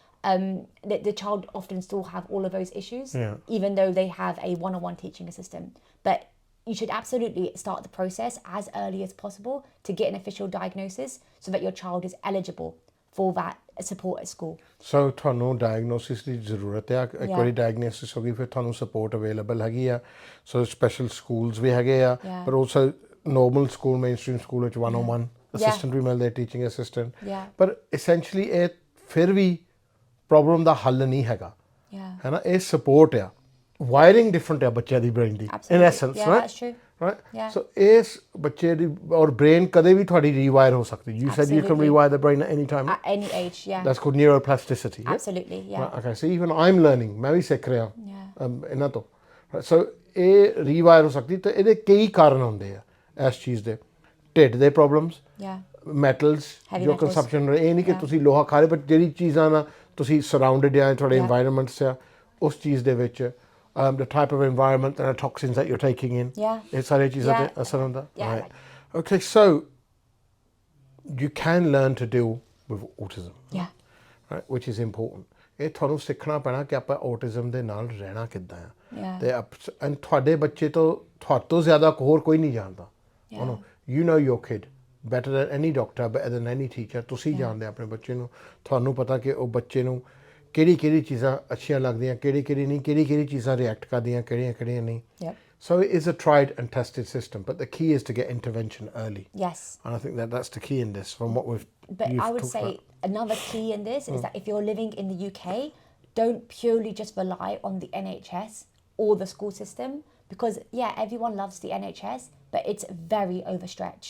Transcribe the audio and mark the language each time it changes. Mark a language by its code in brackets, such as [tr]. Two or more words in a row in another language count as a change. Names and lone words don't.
[en] The child often still have all of those issues, even though they have a one-on-one teaching assistant. But you should absolutely start the process as early as possible to get an official diagnosis so that your child is eligible for that support at school. [pa] So ਤੁਹਾਨੂੰ diagnosis ਦੀ ਜ਼ਰੂਰਤ ਹੈ ਇੱਕ ਵਾਰੀ diagnosis ਹੋ ਗਈ ਫਿਰ ਤੁਹਾਨੂੰ [en] support available [pa] ਹੈਗੀ ਆ [en] so special schools [pa] ਵੀ ਹੈਗੇ ਆ [en] but also normal school mainstream school [pa] ਵਿੱਚ [en] one-on-one assistant [pa] ਵੀ ਮਿਲਦੇ [en] teaching assistant [pa] ਪਰ essentially ਇਹ ਫਿਰ ਵੀ problem ਦਾ ਹੱਲ ਨਹੀਂ ਹੈਗਾ ਹੈ ਨਾ ਇਹ support ਆ [en] wiring different [pa] ਹੈ ਬੱਚਿਆਂ ਦੀ brain ਦੀ [en] in essence right that's true. Right? So [pa] ਇਸ ਬੱਚੇ ਦੀ ਔਰ [en] brain [pa] ਕਦੇ ਵੀ ਤੁਹਾਡੀ [en] rewire [pa] ਹੋ ਸਕਦੀ [en] you said you can rewire the brain at any time At any age, that's called neuroplasticity absolutely, right, okay so even I'm learning [pa] ਮੈਂ ਵੀ ਸਿੱਖ ਰਿਹਾ ਇਹਨਾਂ ਤੋਂ so ਇਹ rewire ਹੋ ਸਕਦੀ ਤੇ ਇਹਦੇ ਕਈ ਕਾਰਨ ਹੁੰਦੇ ਆ ਇਸ ਚੀਜ਼ ਦੇ ਢਿੱਡ ਦੇ [en] problems metals [pa] ਜੋ consumption ਇਹ ਨਹੀਂ ਕਿ ਤੁਸੀਂ ਲੋਹਾ ਖਾ ਰਹੇ ਪਰ ਜਿਹੜੀ ਚੀਜ਼ਾਂ ਨਾਲ ਤੁਸੀਂ surrounded ਆ ਤੁਹਾਡੇ environments ਆ ਉਸ ਚੀਜ਼ ਦੇ ਵਿੱਚ [en] the type of environment and the toxins that you're taking in. It's right. Okay, so you can learn to deal with autism. Right, which is important. [pa] ਇਹ ਤੁਹਾਨੂੰ ਸਿੱਖਣਾ ਪੈਣਾ ਕਿ ਆਪਾਂ autism ਦੇ ਨਾਲ ਰਹਿਣਾ ਕਿੱਦਾਂ ਆ ਤੇ and ਤੁਹਾਡੇ ਬੱਚੇ ਤੋਂ ਤੁਹਾਤੋਂ ਜ਼ਿਆਦਾ ਹੋਰ ਕੋਈ ਨਹੀਂ ਜਾਣਦਾ [en] you know your kid better than any doctor, better than any teacher. [pa] ਤੁਸੀਂ ਜਾਣਦੇ ਆਪਣੇ ਬੱਚੇ ਨੂੰ ਤੁਹਾਨੂੰ ਪਤਾ ਕਿ ਉਹ ਬੱਚੇ ਨੂੰ ਕਿਹੜੀ ਚੀਜ਼ਾਂ ਅੱਛੀਆਂ ਲੱਗਦੀਆਂ ਕਿਹੜੀ ਨਹੀਂ ਕਿਹੜੀ ਚੀਜ਼ਾਂ ਰਿਐਕਟ ਕਰਦੀਆਂ ਕਿਹੜੀਆਂ ਨਹੀਂ [en] so it is a tried and tested system but the key is to get intervention early and I think that's the key in this from what we've but I would say another key in this is that if you're living in the UK don't purely just rely on the NHS or the school system because everyone loves the NHS but it's very overstretched.